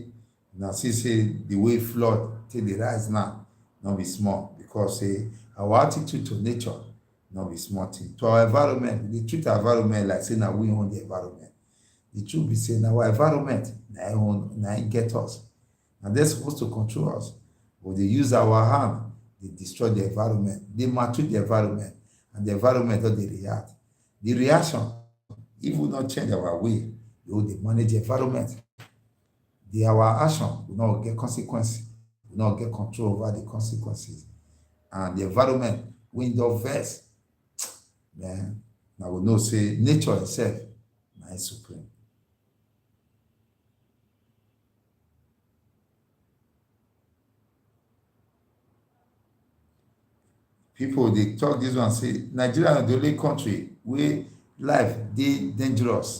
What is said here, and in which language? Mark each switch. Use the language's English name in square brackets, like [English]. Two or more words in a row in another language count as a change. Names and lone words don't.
[Nigerian Pidgin] Now see say the way flood take dey rise now no be small, because say our attitude to nature no be small thing. To our environment, we dey treat our environment like say na we own the environment. The truth be say na our environment na im get us, and they're supposed to control us, but they use our hand, they destroy the environment, they maltreat the environment, and the environment don dey react. The reaction, if we not change our way, we will dey manage the environment. Our action will not get consequences, will not get control over the consequences, and the environment wey don vex, man, na we know say nature itself na im supreme. People dey talk this one say Nigeria na the only country where life dey dangerous.